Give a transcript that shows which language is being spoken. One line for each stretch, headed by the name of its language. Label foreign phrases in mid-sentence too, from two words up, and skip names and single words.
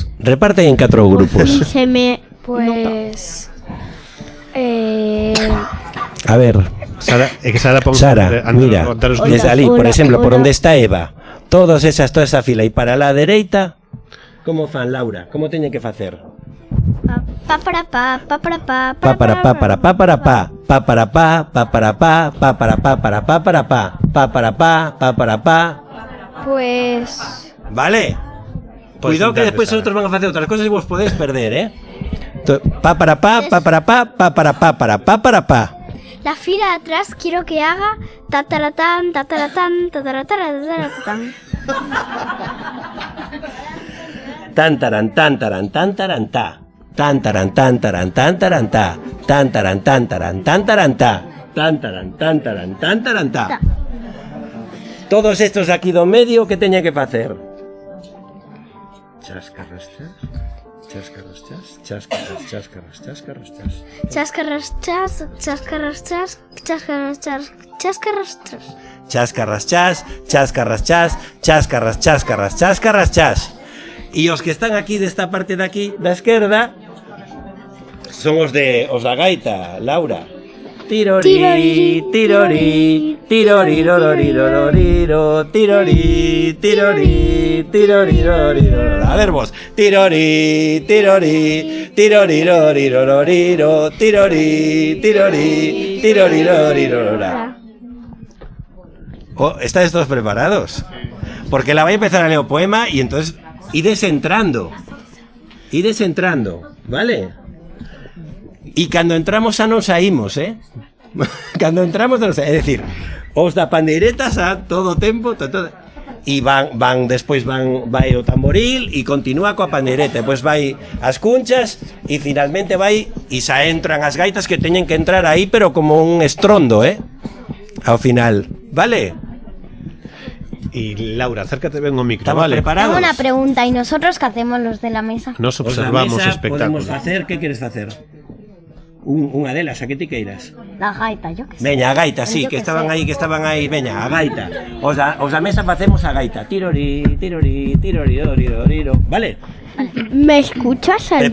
Spanish: Reparte en 4 grupos. Pues... A ver.
Galician: Sara, é que Sara pon... Sara, mira, desde ali, por exemplo, por onde está Eva, toda esa fila, e para la dereita, como fan, Laura? Como teñen que facer? Pa para pa, pa para pa, pa para pa para pa para pa, pa para pa, pa para pa, pa para pa para pa para pa, pa para pa, pa para pa.
Spanish: Pues...
Galician: Vale. Cuidado que despois outros van a facer outras cosas e vos podéis perder, Pa para pa, pa para pa, pa para pa para pa para pa.
Spanish: La fila de atrás quiero que haga tataratán, tataratán, tataratán. Tan taran tan taran tan taran ta. Tan taran tan taran tan taran ta. Tan taran tan taran tan taran ta. Tan taran tan taran tan taran ta.
Galician: Todos estos aquí do medio, que teñen que facer? Chascarrastras. Cháscaras, chas, cháscaras, cháscaras, cháscaras, chas. Cháscaras, chas, cháscaras, chas, cháscaras, chas, cháscaras, chas. Cháscaras, chas, cháscaras, chas, cháscaras, cháscaras, cháscaras, chas. E os que están aquí desta parte de aquí, da esquerda, son os da gaita, Laura. Tirori, tirori, tirori, roriro, tirori, tirori, tirori, roriro. A ver vos. Tirori, tirori, tirori, roriro, tirori, tirori, tirori, roriro.
Spanish: Oh, ¿estáis todos preparados? Porque la voy a empezar a leer
Galician: o poema
Spanish: y entonces ides entrando, ¿vale?
Galician: Y cando entramos xa non saímos, Cando entramos non saímos, é dicir, os da pandeiretas a todo tempo, e despois vai o tamboril e continúa coa pandeireta, depois vai as cunchas e finalmente vai e xa entran as gaitas que teñen que entrar aí, pero como un estrondo, ao final, vale? Y Laura, acércate ben ao micro,
Spanish: ¿Estamos vale? preparados? Tengo una pregunta, ¿y nosotros qué hacemos los de la mesa?
Galician: Nos Os da observamos o mesa espectáculo. podemos facer, que queres facer? Unha delas, a que ti queiras?
Spanish: La gaita, yo qué sé.
Galician: Veña, a gaita, sí,
Spanish: Yo que que estaban sé.
Galician: aí, veña, a gaita. Os da mesa facemos a gaita. Tirori, tirori, tirori, roriro, vale?
Spanish: ¿Me escuchas, Aldair?